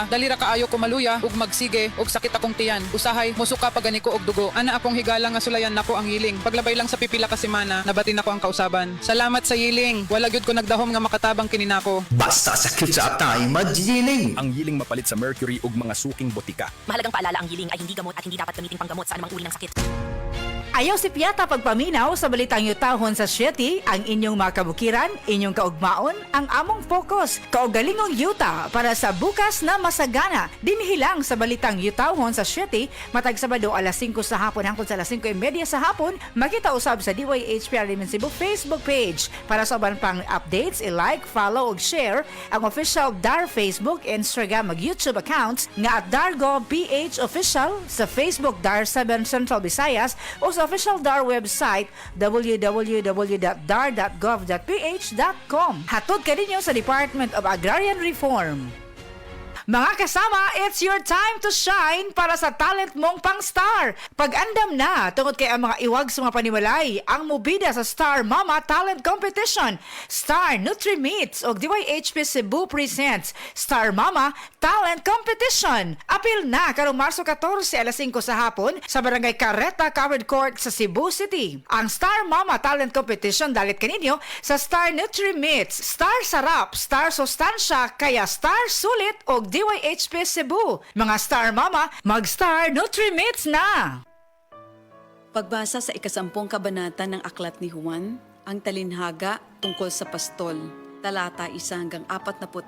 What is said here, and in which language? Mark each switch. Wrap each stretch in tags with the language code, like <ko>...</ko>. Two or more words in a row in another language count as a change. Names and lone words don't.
<ceb>Dalira kaayo ko maluya ug magsige og sakit akong tiyan. Usahay musuka pagani ko og dugo. Ana akong higala nga sulayan nako ang yiling. Paglabay lang sa pipila ka semana, nabati nako ang kausaban. Salamat sa yiling. Wala gyud ko nagdahom nga makatabang kini nako. Basta sakit sa atay, magjiling. Ang yiling mapalit sa mercury ug mga suking botika.</ceb> <tl>Mahalagang paalala, ang yiling ay hindi gamot at hindi dapat gamiting panggamot sa anumang uri ng sakit.</tl> <ceb>Ayaw si Piata pagpaminaw sa balitang yutahon sa Sieti, ang inyong mga kabukiran, inyong kaugmaon, ang among focus, kaugalingong yuta</ceb> <tl>para sa bukas na masagana.</tl> <ceb>Dinhilang sa balitang yutahon sa Sieti, matag Sabado alas 5 sa hapon hangtod sa alas 5:30 sa hapon, makita usab sa DYHP Alimen Cebu Facebook page. Para sa uban pang updates, i-like, follow ug share ang official DAR Facebook, Instagram ug YouTube accounts nga @Dargo PH Official sa Facebook DAR 7 Central Visayas o sa official DAR website www.dar.gov.ph.com. Hatod ka ninyo sa Department of Agrarian Reform.</ceb> <tl>Mga kasama,</tl> <en>it's your time to shine</en> <tl>para sa talent mong pang-star.</tl> <ceb>Pag-andam na, tungod kay ang mga iwag sa mga panimalay, ang mubida sa Star Mama Talent Competition. Star Nutri-Meats o DYHP Cebu presents Star Mama Talent Competition. Apil na karong Marso 14 alas 5 sa hapon sa Barangay Carreta Covered Court sa Cebu City. Ang Star Mama Talent Competition dalit kaninyo sa Star Nutri-Meats, Star Sarap, Star Sustansya, kaya Star Sulit o DYHP Cebu. Mga Star Mama, mag-Star Nutri-Meats na!</ceb> <tl>Pagbasa sa 10 kabanata ng Aklat ni Juan, ang talinhaga tungkol sa pastol, talata 1 hanggang 42.</tl>